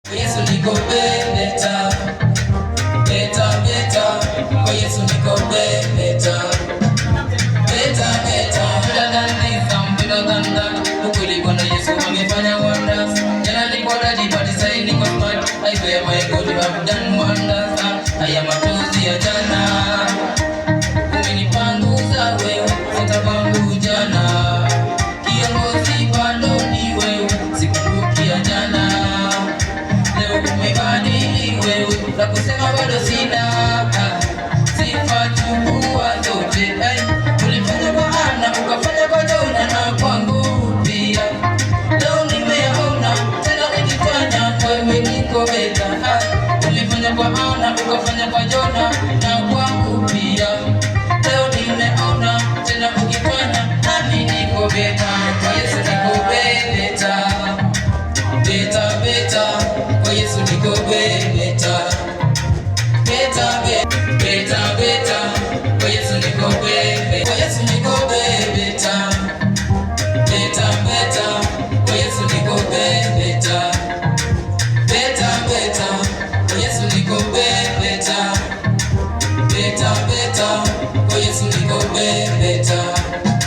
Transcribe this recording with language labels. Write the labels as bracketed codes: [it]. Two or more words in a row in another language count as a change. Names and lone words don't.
[sw] Yesu niko beta, beta, beta. Kwa Yesu niko beta, beta, beta. [en] Better than this, I'm better than that. [sw] Ukweli Bwana Yesu amefanya wonders. Jana nilikuwa ready but sasa niko smart. [en] I swear my God you have done wonders. [sw] Haya machozi ya jana umenipanguza wewe, sitapangu jana. Kiongozi bado ni wewe, sikumbuki ya jana. Leo umebadili wewe, na kusema bado sina. Sifa chukua zote, ulifanya kwa Hana, ukafanya kwa Jona na kwangu pia. Leo nimeona tena ukifanya kwa wewe niko beta. Ulifanya kwa Hana, ukafanya kwa Jona na kwangu pia. Leo nimeona tena ukifanya nami niko beta. Kwa Yesu niko beta, beta, beta. Kwa Yesu niko beta, beta, beta, beta. Kwa Yesu niko beta, kwa Yesu niko beta, beta, beta. Kwa Yesu niko beta, beta, beta. Kwa Yesu niko beta, beta, beta. Kwa Yesu niko beta.